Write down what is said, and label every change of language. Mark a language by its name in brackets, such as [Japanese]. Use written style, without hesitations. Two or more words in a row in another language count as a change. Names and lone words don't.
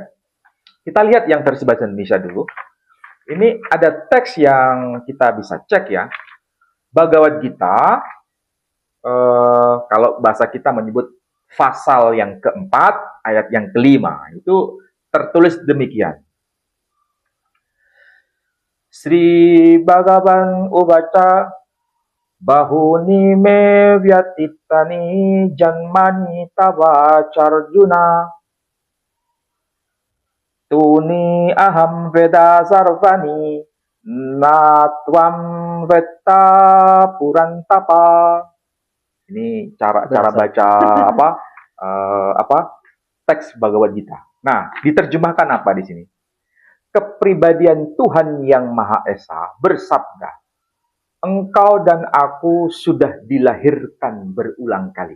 [Indonesian] Kita lihat yang versi bahasa Indonesia dulu. Ini ada teks yang kita bisa cek, ya. Bhagavad Gita, kalau bahasa kita menyebut pasal yang keempat, ayat yang kelima. Itu tertulis demikian. [Sanskrit] Sri Bhagavan Uvaca Bahuni me vyatitani janmani tava charjuna Tuni aham veda sarvani natwam veta purantapa. [Indonesian] Ini cara baca apa teks Bhagavad Gita. Nah, diterjemahkan apa di sini? Kepribadian Tuhan yang Maha Esa bersabda, engkau dan aku sudah dilahirkan berulang kali.